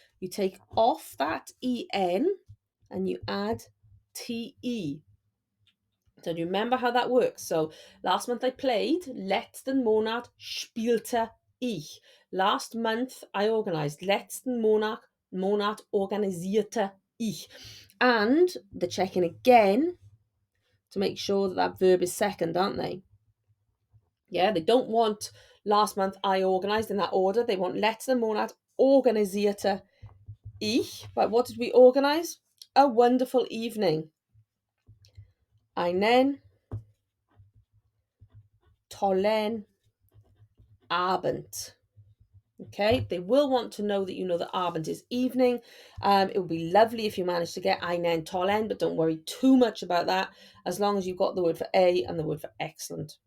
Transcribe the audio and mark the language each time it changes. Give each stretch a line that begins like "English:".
English: You take off that en and you add te. So do you remember how that works? So last month I played.
German: Letzten Monat spielte ich.
English: Last month I organized.
German: Letzten Monat organisierte ich.
English: And they're checking again to make sure that that verb is second, aren't they? Yeah, they don't want last month I organized in that order. They want
German: letzten Monat organisierte ich.
English: But what did we organize? A wonderful evening.
German: Einen tollen Abend.
English: Okay, they will want to know that you know that Abend is evening. It would be lovely if you managed to get
German: einen tollen,
English: but don't worry too much about that, as long as you've got the word for a and the word for excellent.